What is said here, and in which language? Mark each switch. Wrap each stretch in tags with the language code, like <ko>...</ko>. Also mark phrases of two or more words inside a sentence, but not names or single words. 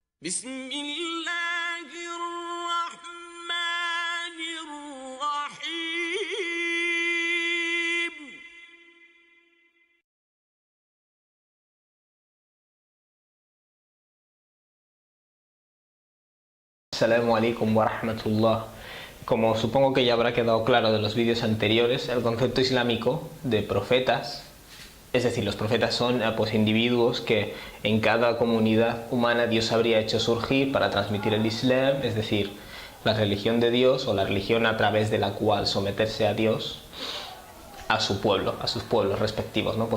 <ar>بسم الله الرحمن الرحيم. السلام عليكم ورحمة الله.</ar> <es>Como supongo que ya habrá quedado claro de los vídeos anteriores, el concepto islámico de profetas, es decir, los profetas son pues individuos que en cada comunidad humana Dios habría hecho surgir para transmitir el Islam, es decir, la religión de Dios o la religión a través de la cual someterse a Dios, a su pueblo, a sus pueblos respectivos, ¿no?</es>